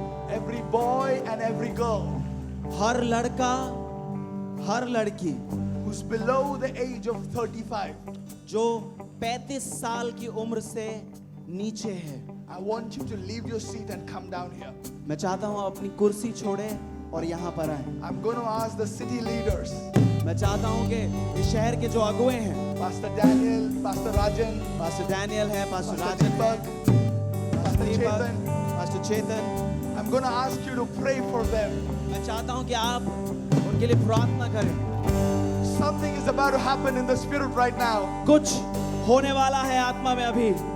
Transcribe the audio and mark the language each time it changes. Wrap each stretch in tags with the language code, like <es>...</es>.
<en>Every boy and every girl</en> <hi>हर लड़का, हर लड़की</hi> <en>who's below the age of 35,</en> <hi>जो 35 साल की उम्र से नीचे है,</hi> <en>I want you to leave your seat and come down here.</en> <hi>मैं चाहता हूँ अपनी कुर्सी छोड़े और यहाँ पर आए.</hi> <en>I'm going to ask the city leaders,</en> <hi>मैं चाहता हूँ कि इस शहर के जो अगुए हैं,</hi> <en>Pastor Daniel, Pastor Rajan,</en> <hi>pastor Daniel है, पास्टर</hi> <en>Pastor</en> <hi>राजन है,</hi> <en>Deepak, Pastor</en> <hi>Deepak,</hi> <en>Chetan,</en> <hi>pastor Chetan,</hi> <en>I'm going to ask you to pray for them.</en> <hi>मैं चाहता हूँ कि आप उनके लिए प्रार्थना करें.</hi> <en>Something is about to happen in the spirit right now.</en> <hi>कुछ होने वाला है आत्मा में अभी.</hi>